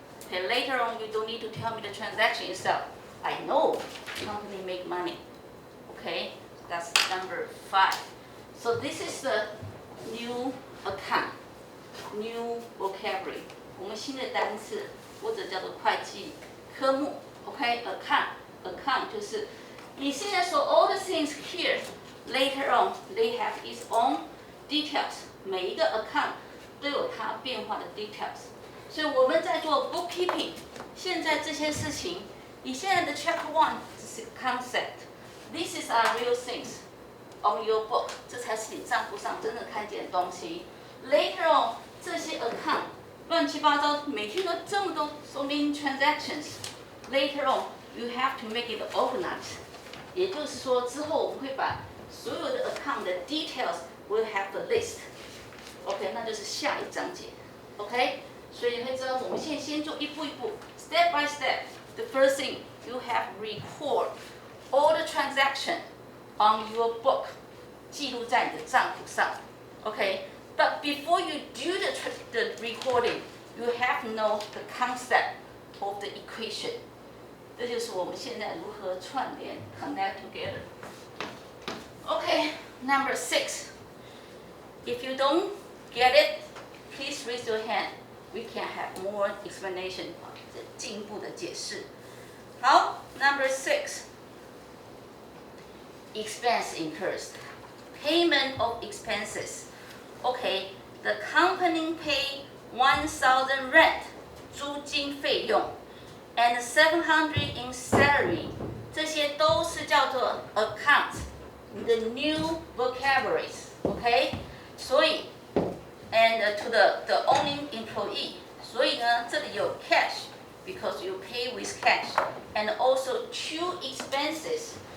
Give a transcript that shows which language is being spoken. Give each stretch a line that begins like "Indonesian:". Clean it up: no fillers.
English: Okay, later on you don't need to tell me the transaction itself. I know company make money. Okay, that's number 5. So this is the new account, new vocabulary.
Chinese: 我们新的单词或者叫做会计科目。
English: OK, account
Chinese: 就是你现在说
English: all the things here. Later on, they have its own details.
Chinese: 每一个 account 都有它变化的 details. 所以我们在做 bookkeeping. 现在这些事情，你现在的 chapter 1是 concept.
English: This is our real things on your book.
Chinese: 这才是你账簿上真正看见的东西。
English: Later on,
Chinese: 这些 account 乱七八糟，每天都这么多
English: so many transactions. Later on, you have to make it organized.
Chinese: 也就是说，之后我们会把所有的 account 的
English: details will have the list.
Chinese: OK, 那就是下一章节。OK, 所以你会知道，我们现在先做一步一步 ，
English: step by step. The first thing you have record all the transaction on your book.
Chinese: 记录在你的账簿上。
English: OK, but before you do the recording, you have to know the concept of the equation.
Chinese: 这就是我们现在如何串联
English: connect together. Okay, number 6. If you don't get it, please raise your hand. We can have more explanation.
Chinese: 进一步的解释。好 ，
English: Number 6. Expense incurs. Payment of expenses. Okay, the company pay 1,000 rent
Chinese: 租金费用
English: and 700 in salary.
Chinese: 这些都是叫做 account.
English: The new vocabularies. Okay,
Chinese: 所以
English: and to the owning employee.
Chinese: 所以呢，这里有
English: cash because you pay with cash and also two expenses.